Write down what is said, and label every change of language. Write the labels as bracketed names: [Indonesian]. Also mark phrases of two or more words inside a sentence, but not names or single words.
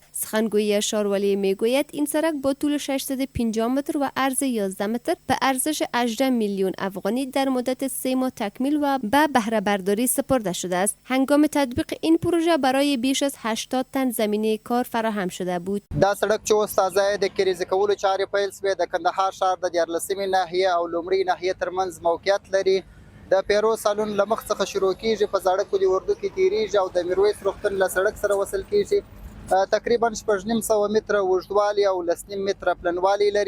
[Persian] سخنگوی شاروالی میگوید این سرک با طول 650 متر و عرض 11 متر به ارزش 18 میلیون افغانی در مدت 3 ماه تکمیل و به بهره برداری سپرده شده است. هنگام تطبیق این پروژه برای بیش از 80 تن زمینه کار فراهم شده بود. [Pashto] دا سړک چې تازه د کریزه کولو چارې پیل شوې د کندهار ښار د 14مې ناحیه او لومړۍ ناحیه ترمنځ موقعیت لري. د پیرو سالون له مخ څخه شروع کیږي، په زاړه کلي اردو کې تیریږي او د میرویس روغتون له سړک سره وصل کیږي. تقریبا 9.5 متره اوږدوالی او 9 متره پلنوالی لري.